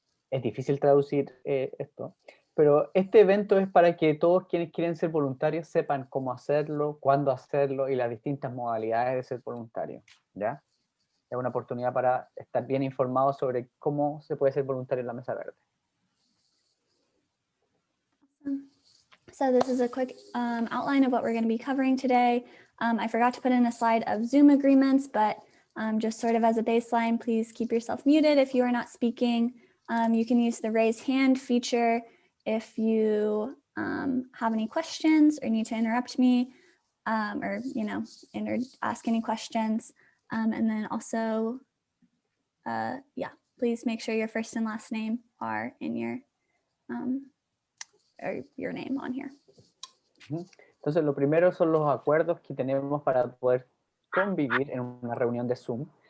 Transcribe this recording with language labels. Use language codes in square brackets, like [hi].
[es] Es difícil traducir esto, pero este evento es para que todos quienes quieren ser voluntarios sepan cómo hacerlo, cuándo hacerlo y las distintas modalidades de ser voluntario, ¿ya? Es una oportunidad para estar bien informados sobre cómo se puede ser voluntario en la Mesa Verde. [en] So this is a quick outline of what we're going to be covering today. I forgot to put in a slide of Zoom agreements, but just sort of as a baseline, please keep yourself muted if you are not speaking. You can use the raise hand feature if you have any questions or need to interrupt me or, ask any questions. And then also, please make sure your first and last name are in your name on here. [es] Entonces, lo primero son los acuerdos que tenemos para poder convivir en una reunión de Zoom.